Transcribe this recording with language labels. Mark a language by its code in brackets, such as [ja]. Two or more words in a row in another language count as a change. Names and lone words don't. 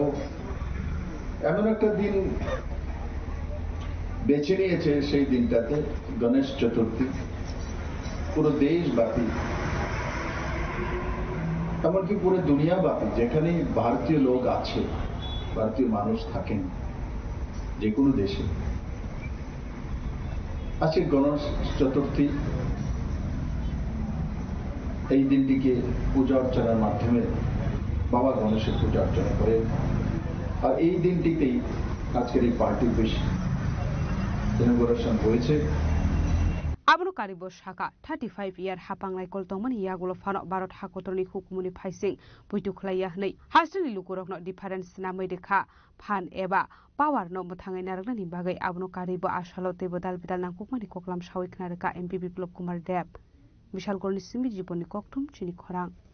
[bn] এমন একটা দিন বেছে নিয়েছে, সেই দিনটাতে গণেশ চতুর্থী পুরো দেশব্যাপী, এমনকি পুরো দুনিয়াব্যাপী যেখানে ভারতীয় লোক আছে, ভারতীয় মানুষ থাকেন যে কোনো দেশে, আজকে গণেশ চতুর্থী। এই দিনটিকে পূজা অর্চনার মাধ্যমে বাবা গণেশের পূজা অর্চনা করে। আর এই দিনটিতেই আজকের এই [en] party office inauguration [bn] হয়েছে। [trp] Abano karibo shaka 35 year hapang lai kol tongmani yagulo fano barot hakotorni hukumuni phaising puitu khlaya hnei hasni lukurok no difference namai dekha phan eba power no muthangai naraknani bagai abano karibo asalo tebo dal bidal nangkukmani koklam sawi knaraka MP Biplop Kumar Deb Vishal Gorni Simi Jiboni Koktum Chini Khorang